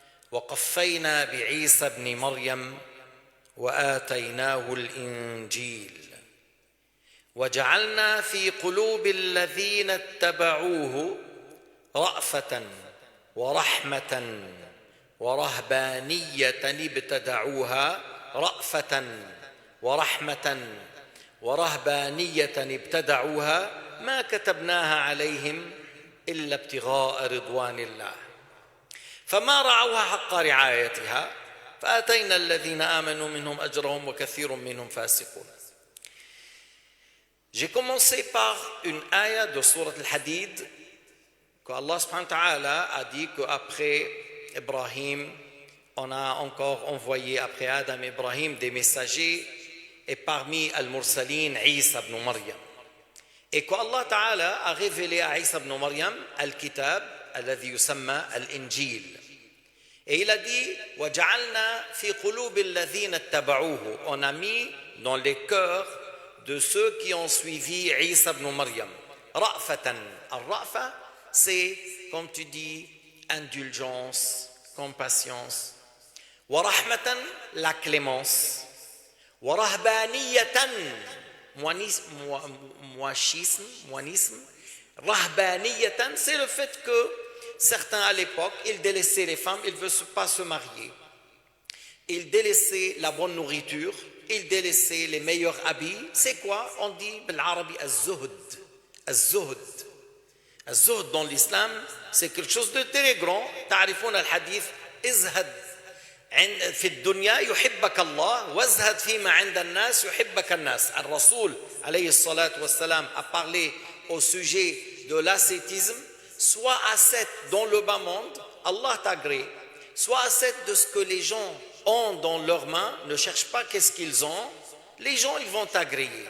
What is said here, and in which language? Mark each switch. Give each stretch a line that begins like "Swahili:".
Arabic: وقفينا بعيسى ابن مريم وآتيناه الإنجيل وجعلنا في قلوب الذين اتبعوه رأفة ورحمة ورهبانية ابتدعوها رأفة ورحمة ورهبانية ابتدعوها ما كتبناها عليهم إلا ابتغاء رضوان الله فما رعوها حق رعايتها فآتينا الذين آمنوا منهم أجرهم وكثير منهم فاسقون.
French: J'ai commencé par une ayah de Sourate Al-Hadid que Allah subhanahu wa ta'ala a dit qu'après Ibrahim, on a encore envoyé après Adam et Ibrahim des messagers et parmi Al-Mursalin, Isa ibn Maryam. Et qu'Allah ta'ala a révélé à Isa ibn Maryam Al-Kitab, alladhi yusamma Al-Injil. Et il a dit
Arabic: وَجَعَلْنَا فِي قُلُوبِ الَّذِينَ اتَّبَعُوهُ.
French: On a mis dans les cœurs de ceux qui ont suivi Isa ibn Maryam. Ra'fatan. Al-Ra'fa, c'est, comme tu dis, indulgence, compassion. Wa rahmatan, la clémence. Wa rahbaniyatan, moinisme. Rahbaniyatan, c'est le fait que certains à l'époque, ils délaissaient les femmes, ils ne veulent pas se marier. Ils délaissaient la bonne nourriture, ils délaissaient les meilleurs habits. C'est quoi? On dit
Arabic: بالعربي الزهد. الزهد. الزهد
French: dans l'islam, c'est quelque chose de très grand.
Arabic: تعرفون الحديث ازهد في الدنيا يحبك الله وازهد فيما عند الناس يحبك الناس. الرسول عليه الصلاة والسلام
French: a parlé au sujet de l'ascétisme. Sois ascète dans le bas monde, Allah t'agrée. Sois ascète de ce que les gens ont dans leurs mains, ne cherche pas qu'est-ce qu'ils ont, les gens ils vont t'agréer.